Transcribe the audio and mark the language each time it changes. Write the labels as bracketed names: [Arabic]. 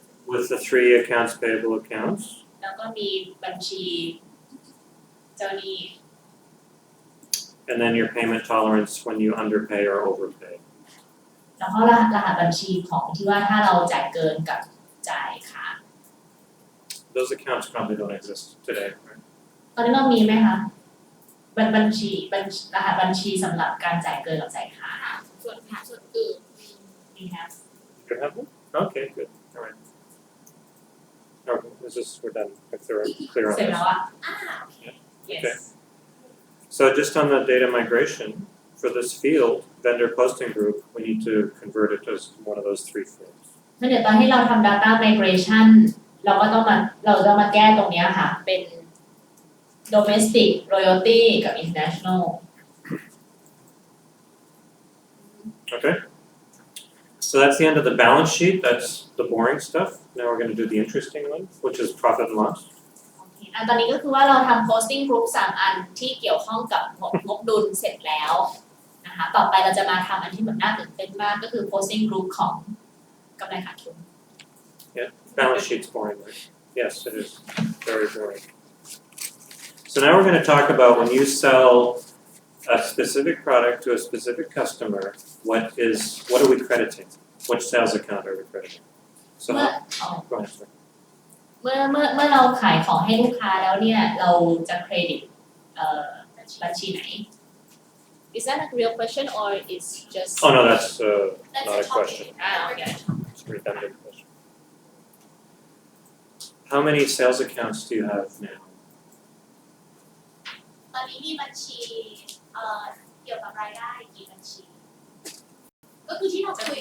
[English] with the 3 accounts payable accounts. [Thai] แล้วก็มีบัญชีเจ้าหนี้ [English] And then your payment tolerance when you underpay or overpay. [Thai] แล้วก็รหัสบัญชีของที่ว่าถ้าเราจ่ายเกินกับจ่ายขาด [English] Those accounts probably don't exist today, right? [Thai] ตอนนี้เรามีไหมคะบัญชีรหัสบัญชีสำหรับการจ่ายเกินกับจ่ายขาด ส่วนอื่น [English] we have You have them? Okay, good. All right. Okay, this is we're done. If they're clear on [Thai] เสร็จแล้ว [English] this. [Thai] อ่ะ [English] Okay. yes So just on the data migration for this field, vendor posting group, we need to convert it as one of those three fields. [Thai] งั้นเดี๋ยวตอนที่เราทำ data migration เราต้องมาแก้ตรงเนี้ยค่ะ เป็น domestic royalty กับ international [English] Okay. So that's the end of the balance sheet. That's the boring stuff. Now we're going to do the interesting one, which is profit and loss. [Thai] ตอนนี้ก็คือว่าเราทำ posting group 3 อันที่เกี่ยวข้องกับงบดุลเสร็จแล้วนะคะต่อไปเราจะมาทำอันที่แบบน่าตื่นเต้นมากก็คือ posting group ของกำไรขาดทุน [English] Balance sheet's boring, right? Yes, it is. Very boring. So now we're going to talk about when you sell a specific product to a specific customer, what are we crediting? Which sales account are we crediting? So, go ahead, sir. [Thai] เมื่อเราขายของให้ลูกค้าแล้วเนี่ยเราจะเครดิตบัญชีไหน [English] Is that a real question or it's just Oh no, that's That's not a a question. okay It's a redundant question. How many sales accounts do you have now? [Thai] ตอนนี้มีบัญชีเกี่ยวกับรายได้กี่บัญชี ก็คือที่เราคุย